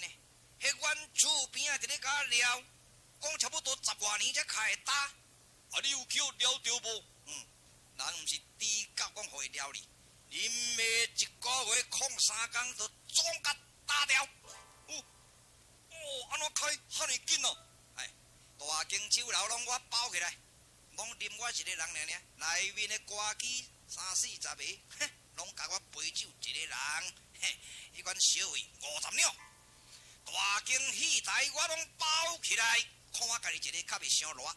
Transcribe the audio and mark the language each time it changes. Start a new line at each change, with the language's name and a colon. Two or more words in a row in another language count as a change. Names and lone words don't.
Min Nan Chinese: 迄阮厝边啊，伫咧甲撩，讲差不多10外年才开会打。啊，你有叫了着无？人毋是猪狗讲互伊撩你，恁妈1个月控3工就总甲打掉。安怎开遐尼紧哦？哎，大间酒楼拢我包起来，拢啉我一个人尔，内面的歌姬30-40个，拢甲我陪酒一个人，迄款小费50两。大间戏台我拢包起来，看我家己一个较袂伤热。